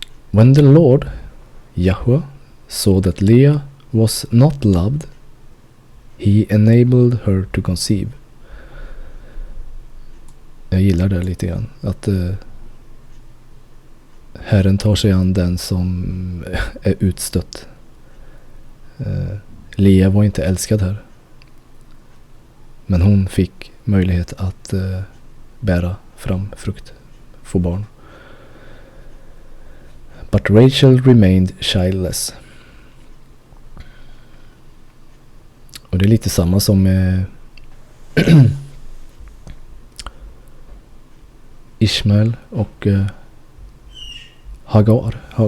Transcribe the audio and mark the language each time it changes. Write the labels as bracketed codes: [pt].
[en] When the Lord, Yahweh, saw that Leah was not loved, he enabled her to conceive. [sv] Jag gillar det lite grann. Att Herren tar sig an den som är utstött. Leah var inte älskad här. Men hon fick möjlighet att bära fram frukt, få barn. [en] But Rachel remained childless. [sv] Och det är lite samma som med Ishmael och Hagar.